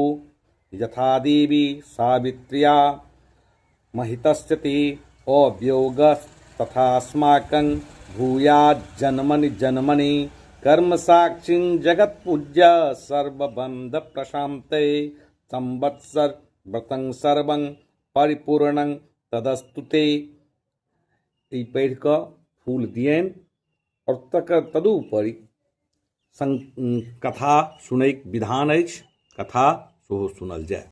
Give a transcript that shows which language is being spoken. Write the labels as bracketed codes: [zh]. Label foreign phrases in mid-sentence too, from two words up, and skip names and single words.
[sa] यथा देवी सावित्र्या महितस्य ते अव्योगस्तथास्माकं भूयाज्जन्मनि जन्मनि। कर्म साक्षिं जगत्पूज्य सर्वबंध प्रशान्ते संवत्सर व्रतं सर्वं परिपूर्णं तदस्तुते। [mai] ई पढ़ि कऽ फूल दियनि और तदुपरि कथा सुनैक विधान अछि। कथा सेहो सुनल जाय।